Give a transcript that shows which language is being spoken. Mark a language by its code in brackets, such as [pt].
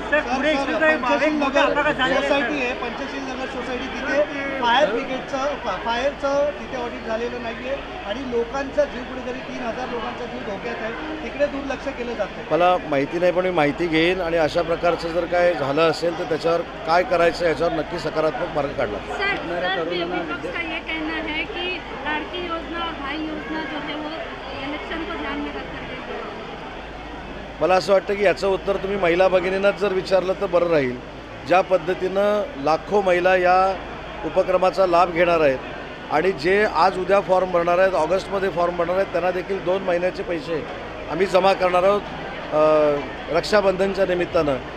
[mr] Society आहे Panchsheel Nagar society, तिथे fire ब्रिगेडचं फायरचं तिथे ऑडिट झालेलं नाही आहे आणि लोकांचा जीव कुठेतरी 3,000 लोकांचा जीव धोक्यात आहे, तिकडे दुर्लक्ष केलं जातं। मला माहिती नाही, पण मी माहिती घेईन आणि अशा प्रकारचं जर काय झालं असेल तर त्याच्यावर काय करायचं याच्यावर नक्की सकारात्मक मार्ग काढला। [hi] विपक्ष का ये कहना है कि लाड़की योजना और भाई योजना जो है वो इलेक्शन को ध्यान में रखकर [mr] मला असं वाटतं की याचं उत्तर तुम्ही महिला भगिनींनाच जर विचारलं तर बरं राहील। ज्या पद्धतीनं लाखो महिला या उपक्रमाचा लाभ घेणार आहेत आणि जे आज उद्या फॉर्म भरणार आहेत, ऑगस्टमध्ये फॉर्म भरणार आहेत, त्यांना देखील 2 महिन्याचे पैसे आम्ही जमा करणार आहोत रक्षाबंधनच्या निमित्तानं।